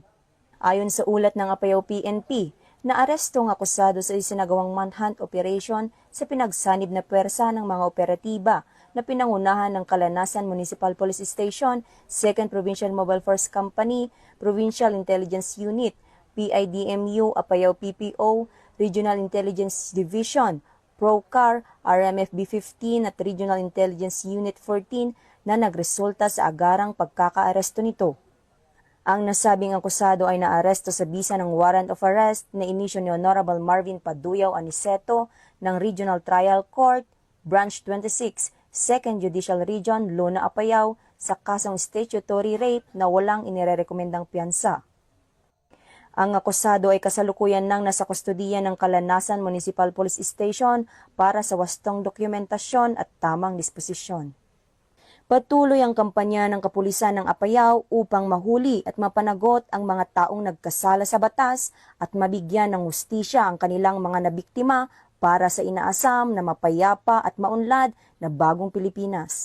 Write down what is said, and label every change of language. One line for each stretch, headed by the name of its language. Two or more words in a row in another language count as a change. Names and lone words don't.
Filipino: Ayon sa ulat ng Apayao PNP, naaresto ang akusado sa isinagawang
English: manhunt operation
Filipino: sa pinagsanib na pwersa ng mga operatiba na pinangunahan ng Kalanasan Municipal Police Station, 2nd Provincial Mobile Force Company, Provincial Intelligence Unit, PIDMU, Apayao PPO, Regional Intelligence Division, PROCAR, RMFB 15 at Regional Intelligence Unit 14 na nagresulta sa agarang pagkakaaresto nito. Ang nasabing akusado ay naaresto sa bisa ng
English: warrant of arrest
Filipino: na inisyo ni Honorable Marvin Paduyaw Aniceto ng Regional Trial Court, Branch 26, 2nd Judicial Region, Luna, Apayao, sa kasong
English: statutory rape
Filipino: na walang inirerekomendang piyansa. Ang akusado ay kasalukuyan nang nasa kustodiya ng Kalanasan Municipal Police Station para sa wastong dokumentasyon at tamang disposisyon. Patuloy ang kampanya ng kapulisan ng Apayao upang mahuli at mapanagot ang mga taong nagkasala sa batas at mabigyan ng hustisya ang kanilang mga nabiktima para sa inaasam na mapayapa at maunlad na bagong Pilipinas.